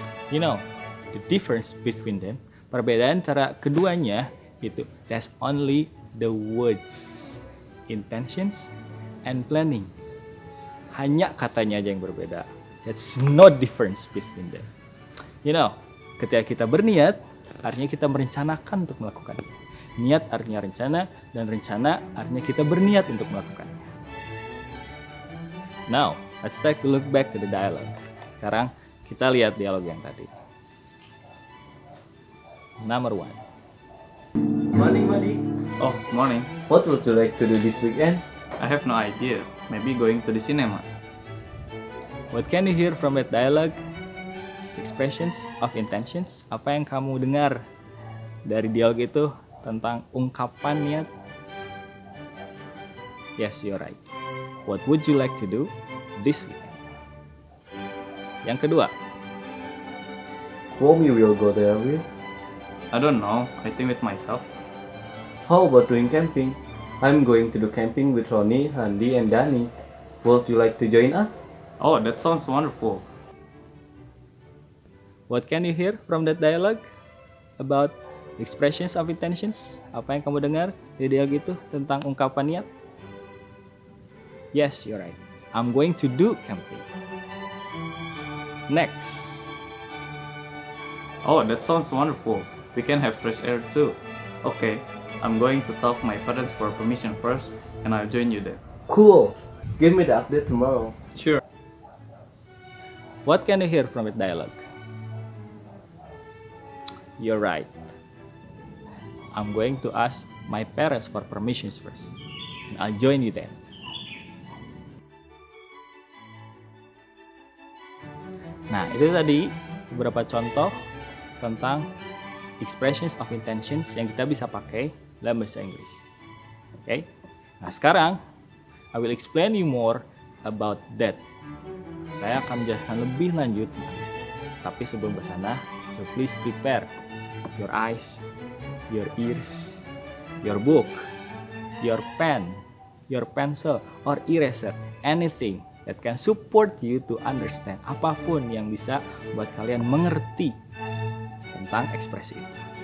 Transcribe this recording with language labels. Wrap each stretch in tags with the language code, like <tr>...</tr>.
<en>You know, the difference between them,</en> <id>perbedaan antara keduanya itu</id> <en>that's only the words, intentions and planning.</en> <id>Hanya katanya aja yang berbeda.</id> <en>That's no difference between them.</en> <id>You know, ketika kita berniat, artinya kita merencanakan untuk melakukannya. Niat artinya rencana, dan rencana artinya kita berniat untuk melakukannya.</id> <en>Now, let's take a look back to the dialogue.</en> <id>Sekarang kita lihat dialog yang tadi.</id> <en>Number 1. Morning, buddy. Oh, morning. What would you like to do this weekend? I have no idea. Maybe going to the cinema. What can you hear from that dialogue? Expressions of intentions.</en> <id>Apa yang kamu dengar dari dialog itu tentang ungkapan niat?</id> <en>Yes, you're right. What would you like to do this weekend?</en> <id>Yang kedua.</id> <en>Whom you will go there with? I don't know. I think with myself. How about doing camping? I'm going to do camping with Ronnie, Andy, and Danny. Would you like to join us? Oh, that sounds wonderful. What can you hear from that dialogue about expressions of intentions?</en> <id>Apa yang kamu dengar di dialog itu tentang ungkapan niat?</id> <en>Yes, you're right. I'm going to do camping. Next. Oh, that sounds wonderful. We can have fresh air too. Okay, I'm going to talk my parents for permission first, and I'll join you there. Cool. Give me the update tomorrow. Sure. What can you hear from that dialogue? You're right. I'm going to ask my parents for permissions first. And I'll join you then.</en> <id>Nah, itu tadi beberapa contoh tentang expressions of intentions yang kita bisa pakai dalam bahasa Inggris. Oke? Nah, sekarang</id> <en>I will explain you more about that.</en> <id>Saya akan menjelaskan lebih lanjut. Tapi sebelum ke sana,</id> <en>so please prepare your eyes, your ears, your book, your pen, your pencil or eraser, anything that can support you to understand.</en> <id>Apapun yang bisa buat kalian mengerti tentang ekspresi itu.</id>